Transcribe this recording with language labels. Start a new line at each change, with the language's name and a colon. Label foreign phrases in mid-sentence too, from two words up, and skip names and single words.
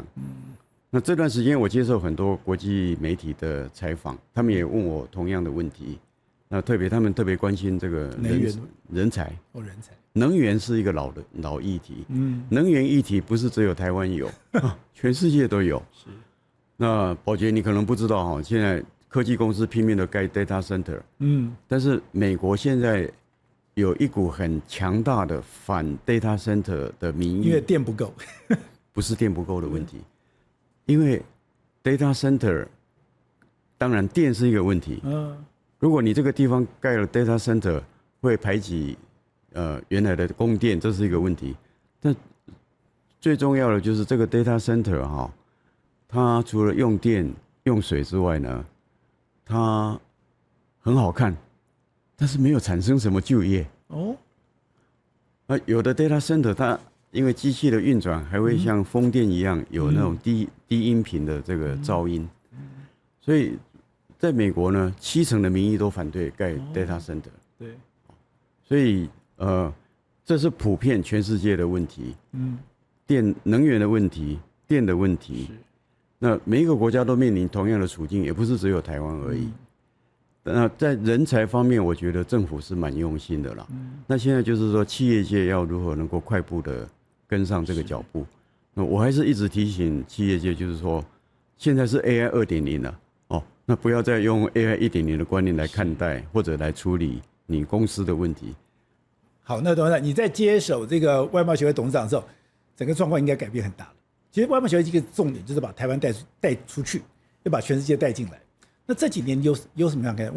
Chinese: 那這段時間我接受很多國際媒體的採訪，他們也問我同樣的問題。那他們特別關心這個人才。人才。能源是一個老議題。能源議題不是只有台灣有，全世界都有。是。那寶傑，你可能不知道哈，現在科技公司拼命的蓋
English: data center，
Chinese: 但是美國現在有一股很強大的反
English: data center
Chinese: 的民意，因為電不夠，不是電不夠的問題，因為
English: data center
Chinese: 當然電是一個問題，如果你這個地方蓋了
English: data center，
Chinese: 會排擠原來的供電，這是一個問題。但最重要的就是這個
English: data center
Chinese: 哈，它除了用電用水之外呢，它很好看，但是沒有產生什麼就業。有的
English: data center
Chinese: 它因為機器的運轉還會像風電一樣有那種低音頻的這個噪音，所以在美國呢，70%的民意都反對蓋
English: data center。
Chinese: 對，所以這是普遍全世界的問題。能源的問題，電的問題。那每一個國家都面臨同樣的處境，也不是只有台灣而已。那在人才方面，我覺得政府是蠻用心的啦。那現在就是說，企業界要如何能夠快步的跟上這個腳步？那我還是一直提醒企業界，就是說，現在是 AI 2.0了。那不要再用 AI 1.0的觀念來看待或者來處理你公司的問題。好，那董事長，你在接手這個外貿協會董事長的時候，整個狀況應該改變很大了。其實外貿協會一個重點就是把台灣帶出去，要把全世界帶進來。那這幾年有什麼樣看？